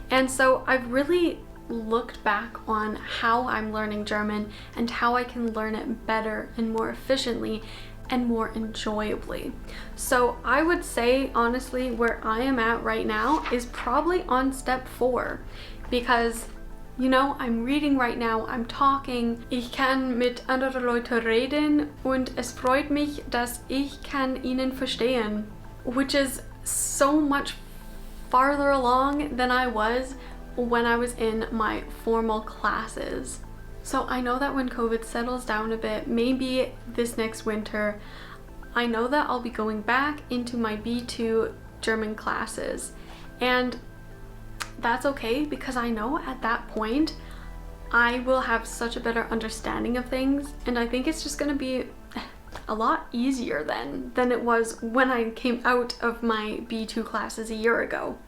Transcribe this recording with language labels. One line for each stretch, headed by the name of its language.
English: And so I've really looked back on how I'm learning German and how I can learn it better and more efficiently and more enjoyably. So I would say, honestly, where I am at right now is probably on step 4, because you know, I'm reading right now, I'm talking.
German: Ich kann mit anderen Leuten reden und es freut mich, dass ich kann ihnen verstehen,
English: which is so much farther along than I was when I was in my formal classes. So I know that when COVID settles down a bit, maybe this next winter, I know that I'll be going back into my B2 German classes, and that's okay, because I know at that point I will have such a better understanding of things, and I think it's just going to be a lot easier than it was when I came out of my B2 classes a year ago.